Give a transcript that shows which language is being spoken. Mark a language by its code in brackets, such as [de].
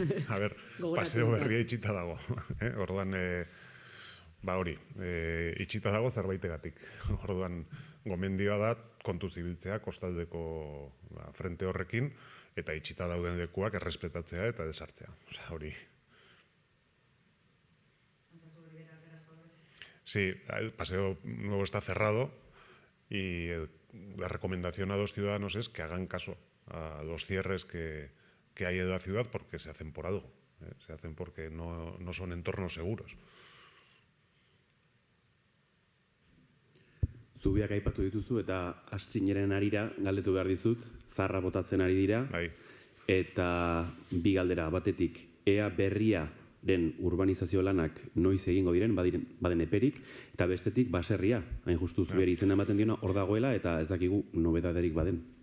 [eu] A ber, paseo berria itxita dago. Orduan, hori, itxita dago zerbaitegatik. Orduan, gomendioa da kontuz ibiltzea kostaldeko frente horrekin, eta itxita dauden lekuak errespetatzea eta desartzea. Hori. [es] Sí, el paseo nuevo está cerrado y la recomendación a los ciudadanos es que hagan caso a los cierres que hay en la ciudad porque se hacen por algo, se hacen porque no son entornos seguros. [eu] Zubiak aipatu dituzu eta astzineren arira galdetu behar dizut, zarra botatzen ari dira, eta bi galdera batetik, ea berriaren urbanizazio lanak noiz egingo diren, baden eperik, eta bestetik baserria, hain justu zubiari izena ematen diona, hor dagoela eta ez dakigu nobedaderik baden.